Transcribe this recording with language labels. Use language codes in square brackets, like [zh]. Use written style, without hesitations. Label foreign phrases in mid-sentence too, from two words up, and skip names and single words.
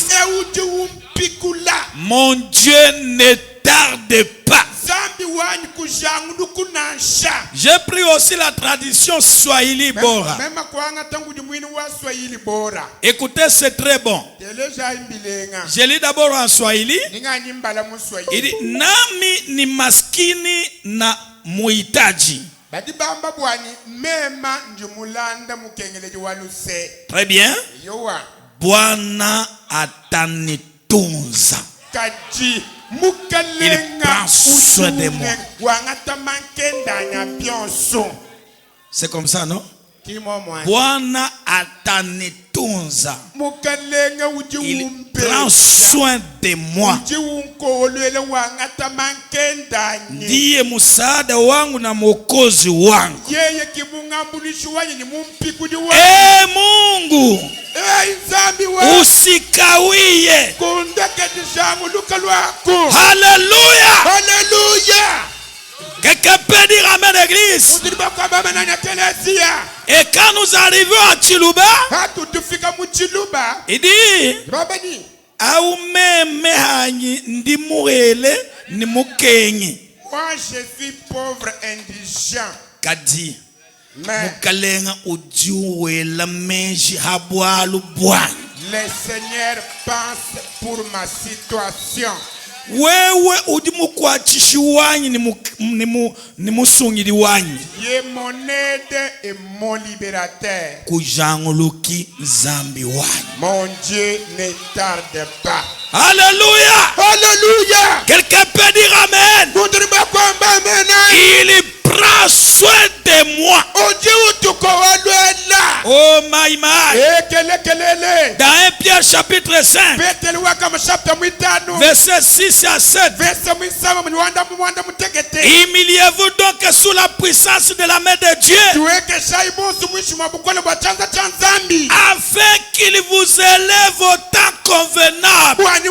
[fr] Mon Dieu ne tarde pas. J'ai pris aussi la tradition Swahili Bora. Écoutez, c'est très bon. Je lis d'abord en Swahili. Il dit, [sw] nami ni maskini na muhitaji. [fr] Très bien. [sw] Bwana atanitunza. [fr] Il prend soin de moi. C'est comme ça, non? [sw] Bwana atanitunza. [fr] Il prend soin de moi. [sw] Ndiye msaada wangu na mwokozi wangu. Mungu, usikawie. Hallelujah. [fr] Quelqu'un peut dire amen, église. Et quand nous arrivons à Chiluba, il dit, [lu] aumeme hanyi ndi muele ni mukenyi. [fr] Moi je suis pauvre indigent. [lu] Kadi mukalenga ujuwela meji habwalu bwana. [fr] Le Seigneur pense pour ma situation. [lu] Wewe udimukwachisha wanyi ni musungiri wanyi. [fr] Ye mon aide et mon libérateur. [lu] Kujanguluki zambi wanyi. [fr] Mon Dieu ne tarde pas. Alléluia. Alléluia. Quelqu'un peut dire amen. Il prend soin de moi. [en] Oh my my. [fr] Dans 1 Pierre chapitre 5, verset 6 à 7. Humiliez-vous donc sous la puissance de la main de Dieu, afin qu'il vous élève au temps convenable.